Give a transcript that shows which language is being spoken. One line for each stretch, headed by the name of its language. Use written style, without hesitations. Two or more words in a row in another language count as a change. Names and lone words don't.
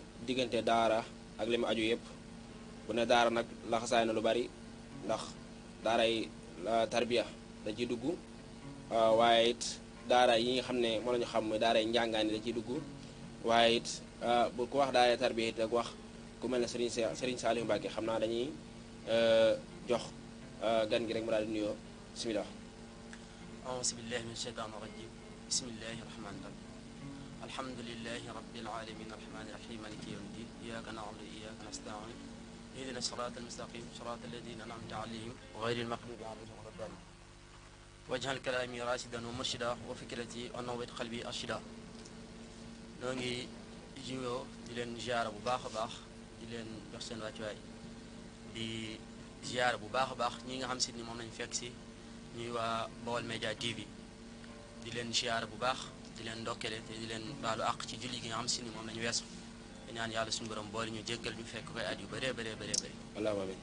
Wolof: diggante daara ak li mu aju yëpp bu ne daara nag laxasaay na lu bari ndax daaray tarbiya da ciy dugg waaye it daara yi nga xam ne moo la ñu xam muy daaray njàngaani da ciy dugg waaye it bu ko wax daaray tarbiya it ak wax ku mel ne Serigne Saliou Mbacke xam naa dañuy jox gan gi rek mu daal di nuyoo bismillah
Arabic: أعوذ بالله من الشيطان الرجيم بسم الله الرحمن الرحيم الحمد لله رب العالمين الرحمن الرحيم مالك يوم الدين إياك نعبد وإياك نستعين اهدنا الصراط المستقيم صراط الذين أنعمت عليهم غير المغضوب عليهم ولا الضالين واجعل كلامي راشدا ومرشدا وفكرتي ونور قلبي أرشدا
Wolof: noo ngi jiwoo di leen ziara bu baax a baax di leen jox seen wàccuwaay di ziara bu baax a baax ñi nga xam si ni moom lañu fekk si ñuy waa Baolmedias TV di leen ziara bu baax di leen ndokkele te di leen baalu àq ci julli gi nga xam si ni moom lañu weesu di ñaan yàlla suñu borom boole ñu jéggal ñu fekk koy at yu bëree bëree bëree bëri